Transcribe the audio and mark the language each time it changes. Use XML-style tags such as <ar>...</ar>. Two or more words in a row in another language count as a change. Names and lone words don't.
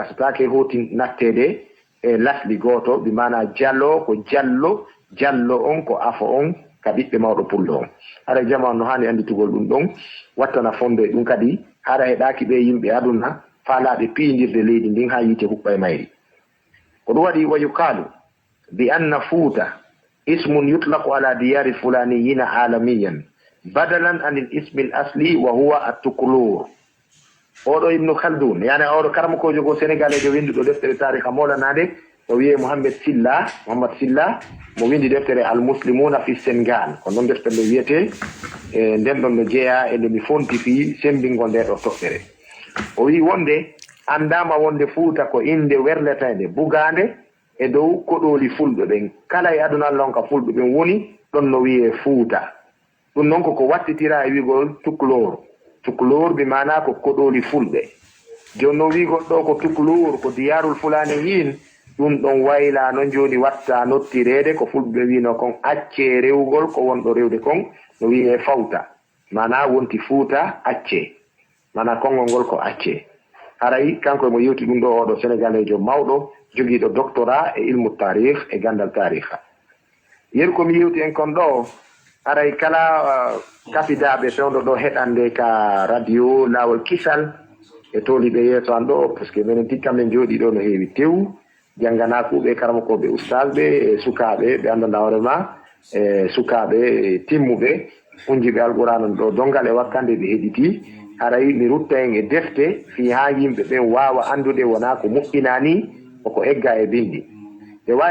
<ff>gasatake hoti nattede e lasli goto bi mana Jallo ko Jallo on ko afo on ka ɓiɓɓe mawɗo pullo on hara jamanu no hani anditugol ɗum ɗon wattana fonde ɗum kadi hara heɗaki ɓe yimɓe aduna faalaɓe piidirde leydi ndin ha yiite huɓɓa e mayri ko ɗum waɗi</ff> <ar>ويقال بأن فوتا اسم يطلق على ديار الفلانيين علما بدلا عن الاسم الأصلي وهو التكلور</ar> <ff>oɗo Ibnu Khaldun yani oɗo karamakojo go sénégalais winduɗo deftere tariha molanade o wiye Mohamed Silla mo windi deftere al muslimuna fi Sénégal ko noon deftere nde wiyete e nden ɗon no jeeya e nde mi fontifi sembingol nde ɗo toɓɓere o wi wonde andama wonde Fuuta ko inde werletede bugande e dow koɗoli fulɓe ɓen kala e aduna Allah on ka fulɓe ɓen woni ɗon no wiye Fuuta ɗum noon koko wattitira e wigol tukulor bi mana ko koɗoli fulɓe joni no wigol ɗo ko tukulor ko</ff> <ar>ديار الفلانيين</ar> <ff>ɗum ɗon wayla noon joni watta nottirede ko fulɓe wino kon acce rewgol ko wonɗo rewde kon no wiye fawta mana wonti Fuuta acce mana konngol ngol ko acce haray kanko mo yewti ɗum ɗo oɗo sénégalais jo mawɗo jogiiɗo doctorat e ilmu tarih e gandal tariha yeru komi yewti en kon ɗo haray kala kafidaɓe fewdo ɗo heɗande ka radio lawol kisal e toliɓe yeeso an ɗo</ff> <fr>par ce que</fr> <ff>minen tikka men jooɗi ɗo no heewi tew jannganakuɓe karamakoɓe oustadɓe e sukaɓe ɓe andanda hoorema e sukaɓe timmuɓe unjiɓe alqur'ana ɗo dongal e wakkande ɓe heɗiti haray mi rutta en e defte fi ha yimɓe ɓen wawa andude wona ko moƴƴinani koko egga e bindi ɓe wawi</ff>